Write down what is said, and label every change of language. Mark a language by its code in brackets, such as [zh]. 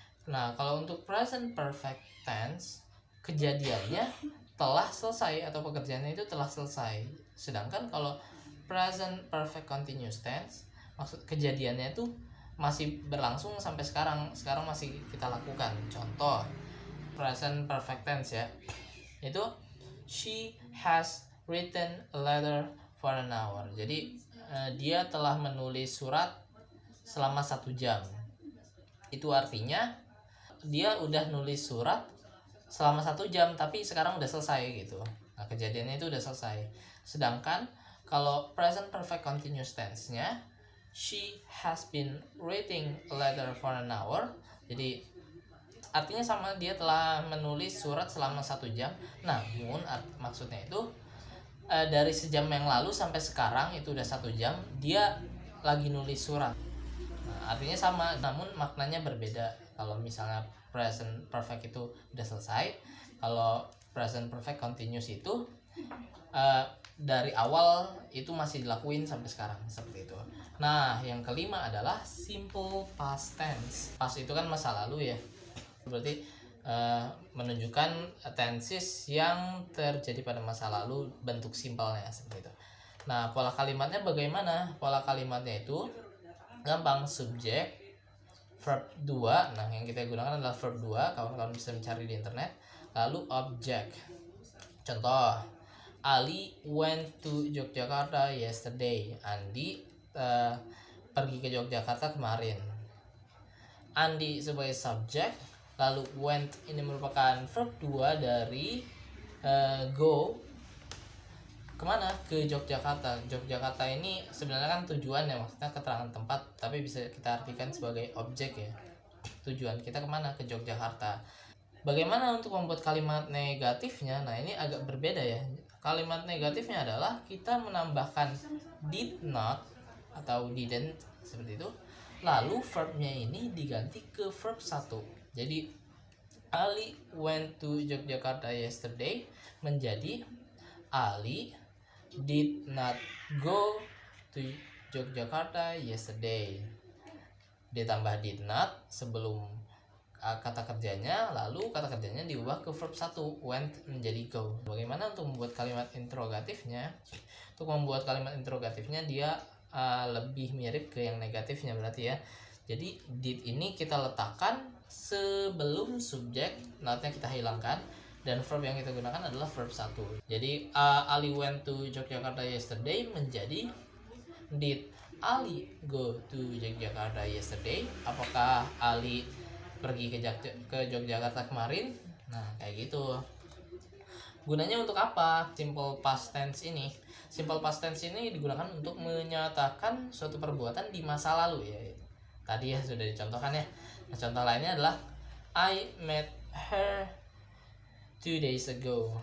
[id] Nah, kalau untuk present perfect tense, kejadiannya telah selesai atau pekerjaannya itu telah selesai. Sedangkan kalau present perfect continuous tense, maksud kejadiannya itu masih berlangsung sampai sekarang masih kita lakukan. Contoh [en] present perfect tense [id] ya, itu [en] she has written a letter for an hour. [id] Jadi dia telah menulis surat selama 1 jam. Itu artinya dia udah nulis surat selama 1 jam tapi sekarang udah selesai gitu. Nah, kejadiannya itu udah selesai. Sedangkan kalau [en] present perfect continuous tense-nya, she has been writing a letter for an hour. [id] Jadi artinya sama, dia telah menulis surat selama 1 jam. Namun maksudnya itu dari sejam yang lalu sampai sekarang itu udah 1 jam dia lagi nulis surat. Nah, artinya sama, namun maknanya berbeda. Kalau misalnya present perfect itu udah selesai, kalau present perfect continuous itu dari awal itu masih dilakuin sampai sekarang, seperti itu. Nah, yang kelima adalah simple past tense. Past itu kan masa lalu ya. Berarti menunjukkan tenses yang terjadi pada masa lalu, bentuk simpelnya seperti itu. Nah, pola kalimatnya bagaimana? Pola kalimatnya itu gampang, subjek, verb 2. Nah, yang kita gunakan adalah verb 2. Kawan-kawan bisa mencari di internet. Lalu objek. Contoh, [en] Ali went to Yogyakarta yesterday. [id] Andi pergi ke Yogyakarta kemarin. Andi sebagai subjek, lalu went ini merupakan verb 2 dari go kemana? Ke Yogyakarta. Yogyakarta ini sebenarnya kan tujuan ya, maksudnya keterangan tempat, tapi bisa kita artikan sebagai objek ya. Tujuan kita kemana? Ke Yogyakarta. Bagaimana untuk membuat kalimat negatifnya? Nah, ini agak berbeda ya. Kalimat negatifnya adalah kita menambahkan did not atau didn't seperti itu. Lalu verbnya ini diganti ke verb 1. Jadi [en] Ali went to Yogyakarta yesterday [id] menjadi [en] Ali did not go to Yogyakarta yesterday. [id] Ditambah did not sebelum kata kerjanya, lalu kata kerjanya diubah ke verb 1, went menjadi go. Bagaimana untuk membuat kalimat interrogatifnya? Untuk membuat kalimat interrogatifnya dia lebih mirip ke yang negatifnya berarti ya. Jadi did ini kita letakkan sebelum subjek, notnya kita hilangkan, dan verb yang kita gunakan adalah verb 1. Jadi [en] Ali went to Yogyakarta yesterday [id] menjadi [en] did Ali go to Yogyakarta yesterday? [id] Apakah Ali pergi ke Yogyakarta kemarin? Nah, kayak gitu. Gunanya untuk apa simple past tense ini? Simple past tense ini digunakan untuk menyatakan suatu perbuatan di masa lalu ya. Tadi ya sudah dicontohkan ya. Nah, contoh lainnya adalah [en] I met her 2 days ago.